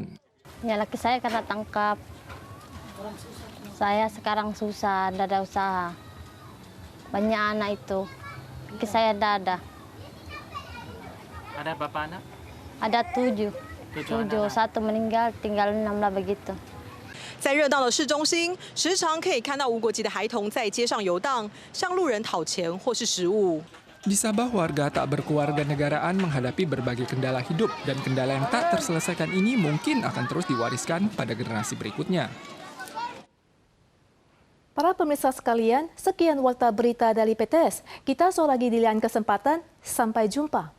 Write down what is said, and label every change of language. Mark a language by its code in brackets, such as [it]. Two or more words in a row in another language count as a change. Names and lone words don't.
[ms] Ya, laki saya kena tangkap. Saya sekarang susah, tidak ada usaha. Banyak anak itu. Laki saya tidak ada. Ada berapa anak? Ada 7. 1meninggal, tinggal 6 lah begitu. [zh] 在热闹的市中心，时常可以看到无国籍的孩童在街上游荡，向路人讨钱或是食物。 [id] Di Sabah, warga tak berkewarganegaraan menghadapi berbagai kendala hidup, dan kendala yang tak terselesaikan ini mungkin akan terus diwariskan pada generasi berikutnya. Para pemirsa sekalian, sekian warta berita dari PTS. Kita soal lagi di lain kesempatan.